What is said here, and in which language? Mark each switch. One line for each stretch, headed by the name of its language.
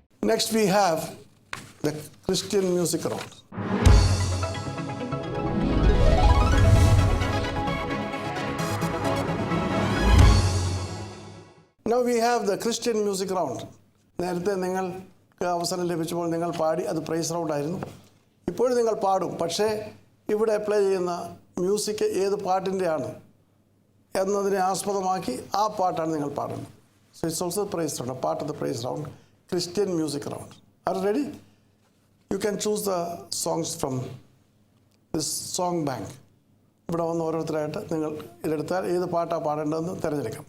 English: Next we have the Christian music round. Now we have the Christian music round.
Malayalam: നേരത്തെ നിങ്ങൾക്ക് അവസരം ലഭിച്ചപ്പോൾ നിങ്ങൾ പാടി, അത് പ്രൈസ് റൗണ്ട് ആയിരുന്നു. ഇപ്പോഴും നിങ്ങൾ പാടും, പക്ഷേ ഇവിടെ അപ്ലൈ ചെയ്യുന്ന മ്യൂസിക് ഏത് പാട്ടിൻ്റെയാണ് എന്നതിനെ ആസ്പദമാക്കി ആ പാട്ടാണ് നിങ്ങൾ പാടുന്നത്.
English: So it's also prize round, part of the prize round, Christian music round. Are you ready? You can choose the songs from this song bank.
Malayalam: ഇവിടെ വന്ന് ഓരോരുത്തരായിട്ട് നിങ്ങൾ ഇതെടുത്താൽ ഏത് പാട്ടാണ് പാടേണ്ടതെന്ന് തിരഞ്ഞെടുക്കാം.